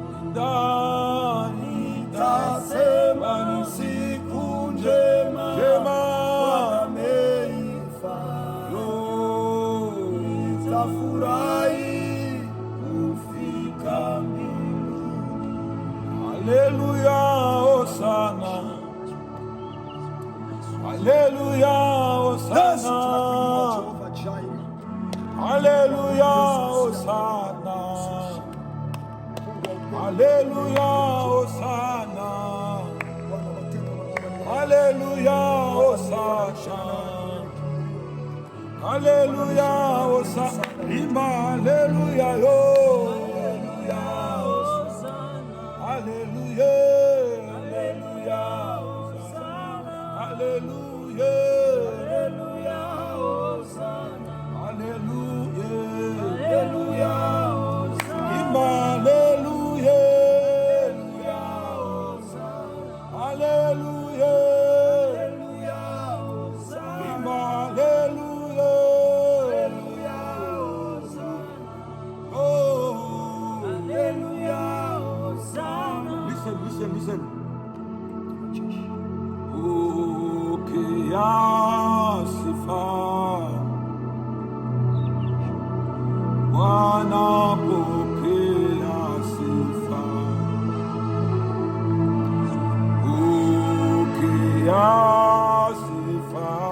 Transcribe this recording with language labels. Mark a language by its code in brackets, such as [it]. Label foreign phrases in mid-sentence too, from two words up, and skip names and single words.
[sw] Ndani. Nitasema ni siku njema Njema. Bwana ameifanya. Yo. Nitafurahi kufika mbinguni. Haleluya, hosana. Haleluya, hosana. Yesu, tunakuinua Jehova Jireh. Haleluya, hosana. Haleluya, hosana. Haleluya, hosana. Haleluya, hosana. Imba haleluya, yo. Haleluya. Haleluya, hosana. Haleluya. Haleluya. Imba haleluya. Haleluya. Imba haleluya. Oh. [en] Listen, listen, listen. [sw] Pokea sifa. Bwana, pokea sifa. Pokea sifa.